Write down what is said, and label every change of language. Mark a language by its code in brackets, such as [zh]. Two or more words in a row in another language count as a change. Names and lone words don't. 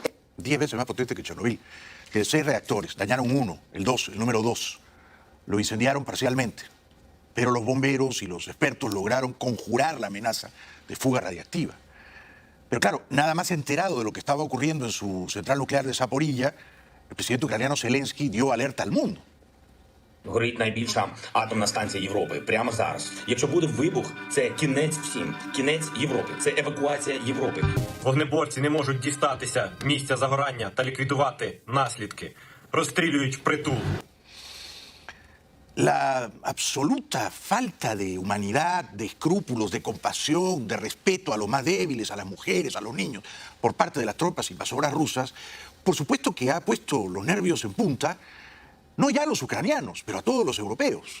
[es] 10 veces más potente que Chernobyl. Que 6 reactores, dañaron uno, el número 2. Lo incendiaron parcialmente. Pero los bomberos y los expertos lograron conjurar la amenaza de fuga radiactiva. Pero claro, nada más enterado de lo que estaba ocurriendo en su central nuclear de Zaporilla, el presidente ucraniano Zelensky dio alerta al mundo. [uk] Горить найбільша атомна станція Європи прямо зараз. Якщо буде вибух, це кінець всім, кінець Європи, це евакуація Європи. Вогнеборці не можуть дістатися місця загорання та ліквідувати наслідки. Розстрілюють впритул. [es] La absoluta falta de humanidad, de escrúpulos, de compasión, de respeto a los más débiles, a las mujeres, a los niños, por parte de las tropas invasoras rusas, por supuesto que ha puesto los nervios en punta, no ya a los ucranianos, pero a todos los europeos.